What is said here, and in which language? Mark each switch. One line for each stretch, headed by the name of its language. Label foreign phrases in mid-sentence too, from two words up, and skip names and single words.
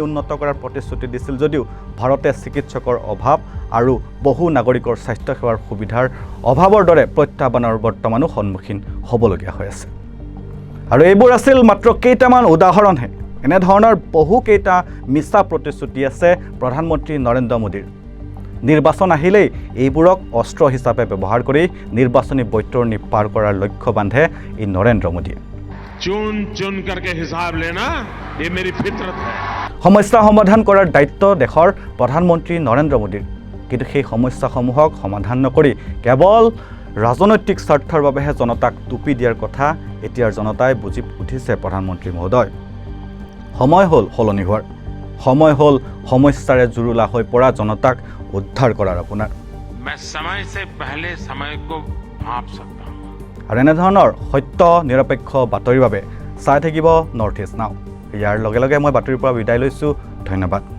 Assamese: উন্নত কৰাৰ প্ৰতিশ্ৰুতি দিছিল যদিও ভাৰতে চিকিৎসকৰ অভাৱ আৰু বহু নাগৰিকৰ স্বাস্থ্য সেৱাৰ সুবিধাৰ অভাৱৰ দৰে প্ৰত্যাহ্বানৰ বৰ্তমানো সন্মুখীন হ'বলগীয়া হৈ আছে আৰু এইবোৰ আছিল মাত্ৰ কেইটামান উদাহৰণহে এনেধৰণৰ বহুকেইটা মিছা প্ৰতিশ্ৰুতি আছে প্ৰধানমন্ত্ৰী নৰেন্দ্ৰ মোদীৰ নিৰ্বাচন আহিলেই এইবোৰক অস্ত্ৰ হিচাপে ব্যৱহাৰ কৰি নিৰ্বাচনী বৈতৰণি পাৰ কৰাৰ লক্ষ্য বান্ধে এই নৰেন্দ্ৰ মোদীয়ে
Hindi: चुन चुन करके हिसाब लेना ये मेरी फितरत है
Assamese: সমস্যা সমাধান কৰাৰ দায়িত্ব দেশৰ প্ৰধানমন্ত্ৰী নৰেন্দ্ৰ মোদীৰ কিন্তু সেই সমস্যাসমূহক সমাধান নকৰি কেৱল ৰাজনৈতিক স্বাৰ্থৰ বাবেহে জনতাক টুপি দিয়াৰ কথা এতিয়াৰ জনতাই বুজি উঠিছে প্ৰধানমন্ত্ৰী মহোদয় সময় হ'ল সলনি হোৱাৰ সময় হ'ল সমস্যাৰে জুৰুলা হৈ পৰা জনতাক উদ্ধাৰ কৰাৰ আপোনাৰ
Hindi: मैं समय से पहले समय को भांप सकता हूँ
Assamese: আৰু এনেধৰণৰ সত্য নিৰপেক্ষ বাতৰিৰ বাবে চাই থাকিব নৰ্থ ইষ্ট নাও। ইয়াৰ লগে লগে মই বাতৰিৰ পৰা বিদায় লৈছোঁ। ধন্যবাদ।